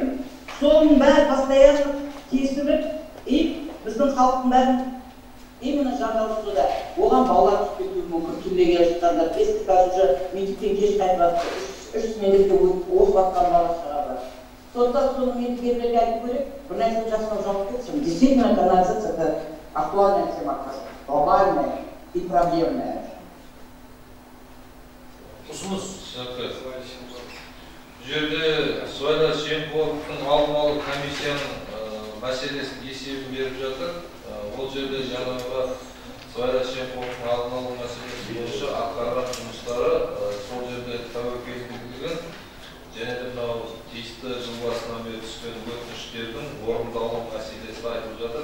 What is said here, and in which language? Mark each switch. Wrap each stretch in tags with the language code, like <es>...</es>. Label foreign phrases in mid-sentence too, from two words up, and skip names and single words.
<kk>Соның бәрі постоянно тесіліп, біздің халықтың бәрін именно жандаусуда. Оған балалар түсіп кетуі мүмкін, түнде келіп жатқандар, бесік қазір уже мектептен кеш қайтып жатыр, 3 мектепте оқып жатқан бала шаға бар. Сондықтан соны мектепкерлерге айтып көрейік, бір нәрсені жасауға жауап кетсін.</kk> <ru>Действительно, канализация это актуальная тема, глобальная и проблемная.</ru> <kk>Ұсыныс. Бұл жерде сыбайлас жемқорлықтың алдын алу комиссияның мәселесін есебін беріп жатыр. Ол жерде жаңағы сыбайлас жемқорлықтың алдын алу мәселесі бойынша атқарған жұмыстары сол жерде тәуекелділігін және де мынау тиісті жыл басынан бері түскен өтініштердің орындалу мәселесі айтылып жатыр.</kk>